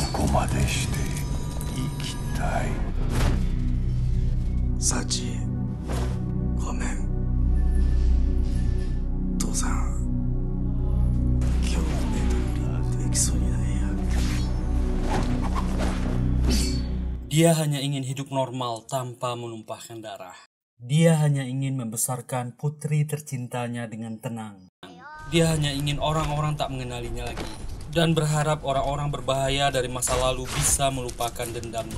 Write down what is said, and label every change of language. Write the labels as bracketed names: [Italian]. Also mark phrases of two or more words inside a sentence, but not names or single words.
[Japanese] までして生きたい。サチ、ごめん。父さん、今日デートよりできそうにないや。 [Indonesian] Dia hanya ingin hidup normal tanpa menumpahkan darah. Dia hanya ingin membesarkan putri tercintanya dengan tenang. Dia hanya ingin orang-orang tak mengenalinya lagi. Dan berharap orang-orang berbahaya dari masa lalu bisa melupakan dendamnya.